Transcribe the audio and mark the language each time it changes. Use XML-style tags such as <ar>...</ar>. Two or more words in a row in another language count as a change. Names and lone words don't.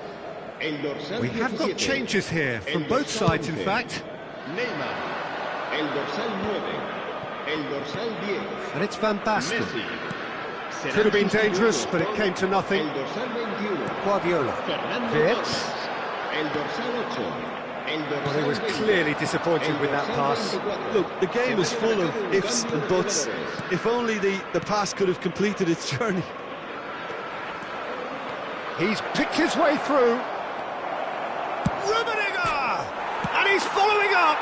<es>El dorsal</es> <en>We have got</en> <es>17,</es> <en>changes here from</en> <es>el</es> <en>both</en> <es>dorsal</es> <en>sides, in</en> <es>11,</es> <en>fact.</en> <es>Neymar. El dorsal 9. El dorsal 10.</es> <en>And it's Van Basten.</en> <es>Messi. Serán</es> <en>Could have been</en> <es>sustituidos</es> <en>dangerous, but it</en> <es>por</es> <en>came to nothing.</en> <es>El dorsal 21. Guardiola. Fernando Wirtz. Torres. El dorsal 8. El dorsal</es> <en>Well, he was</en> <es>20.</es> <en>clearly disappointed</en> <es>El</es> <en>with that</en> <es>dorsal</es> <en>pass.</en> <es>24.</es> <en>Look, the game is full of ifs and buts. If only the pass could have completed its journey. He's picked his way through. Rummenigge! And he's following up.</en>